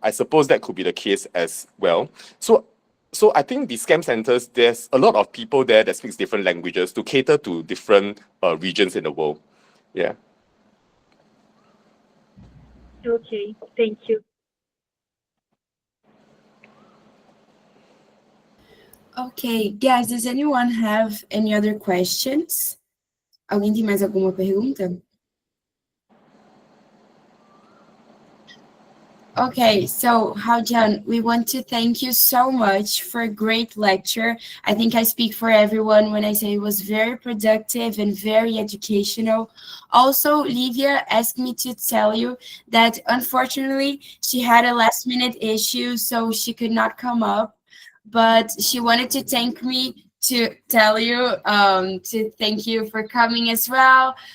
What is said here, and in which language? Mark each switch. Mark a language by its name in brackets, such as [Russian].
[English] I suppose that could be the case as well. So I think the scam centers, there's a lot of people there that speaks different languages to cater to different regions in the world. Yeah. Okay, thank you. Okay, guys, does anyone have any other questions? [Portuguese] Alguém tem mais alguma pergunta? [English] Okay, so Hao-Jan, we want to thank you so much for a great lecture. I think I speak for everyone when I say it was very productive and very educational. Also, Livia asked me to tell you that unfortunately she had a last-minute issue, so she could not come up, but she wanted to thank me to tell you, to thank you for coming as well.